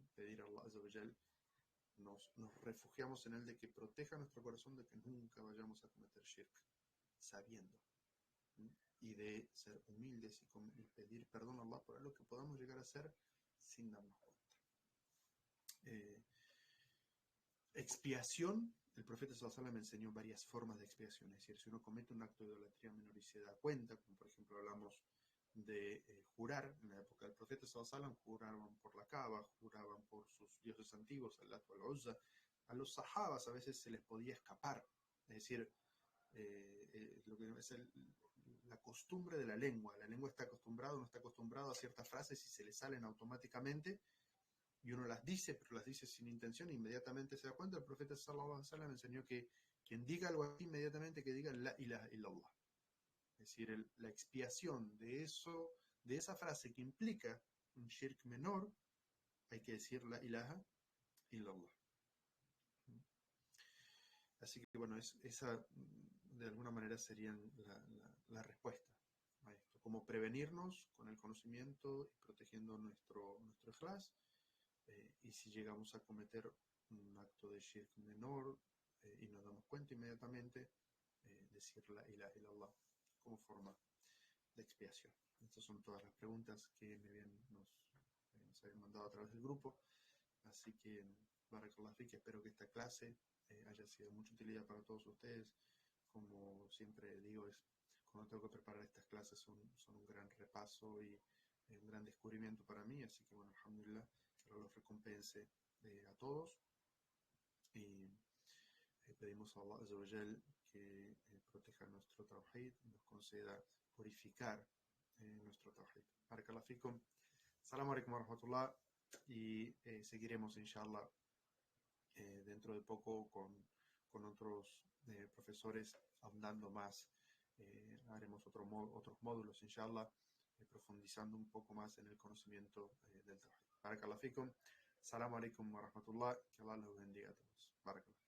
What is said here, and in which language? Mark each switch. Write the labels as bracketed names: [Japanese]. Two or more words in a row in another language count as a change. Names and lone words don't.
[Spanish] Pedir a [Arabic] الله عز وجل, [Spanish] nos refugiamos en él de que proteja nuestro corazón de que nunca vayamos a cometer shirk, sabiendo. ¿Sí? Y de ser humildes y pedir perdón a Allah por algo que podamos llegar a hacer sin darnos cuenta. Expiación, el profeta [Arabic] صلى الله عليه وسلم [Spanish] me enseñó varias formas de expiación. Es decir, si uno comete un acto de idolatría menor y se da cuenta, como por ejemplo hablamos de jurar, en la época del profeta [Arabic] صلى الله عليه وسلم [Spanish] juraban por la Kaaba, juraban por sus dioses antiguos, al Lat wal Uzza. A los sahabas a veces se les podía escapar, es decir, lo que es la costumbre de la lengua está acostumbrado, no está acostumbrado a ciertas frases y se le salen automáticamente y uno las dice, pero las dice sin intención e inmediatamente se da cuenta. El profeta [Arabic] صلى الله عليه وسلم [Spanish] enseñó que quien diga algo así, inmediatamente que diga [Arabic] لا إله إلا الله. [Spanish] Es decir, la expiación de eso, de esa frase que implica un shirk menor, hay que decir [Arabic] لا إله إلا الله. [Spanish] Así que bueno, esa de alguna manera serían la respuesta a esto. Como prevenirnos con el conocimiento y protegiendo nuestro ikhlas. Y si llegamos a cometer un acto de shirk menor y nos damos cuenta inmediatamente, decir [Arabic] لا إله إلا الله [Spanish] como forma de expiación. Estas son todas las preguntas que nos habían mandado a través del grupo. Así que, [Arabic] بارك الله فيك, [Spanish] espero que esta clase haya sido de mucha utilidad para todos ustedes. Como siempre digo, cuando tengo que preparar estas clases son un gran repaso y un gran descubrimiento para mí. Así que, bueno, alhamdulillah, que Allah los recompense a todos. Y pedimos a [Arabic] الله عز وجل [Spanish] que proteja nuestro tawhid y nos conceda purificar nuestro tawhid. [Arabic] بارك الله فيكم. السلام عليكم ورحمة الله. [Spanish] Y seguiremos, inshallah, dentro de poco con otros profesores ahondando más. Haremos otros módulos, inshallah, profundizando un poco más en el conocimiento del tawhid. [Arabic] بارك الله فيكم. السلام عليكم ورحمة الله. [Spanish] Que Allah los bendiga a todos. Barakallah.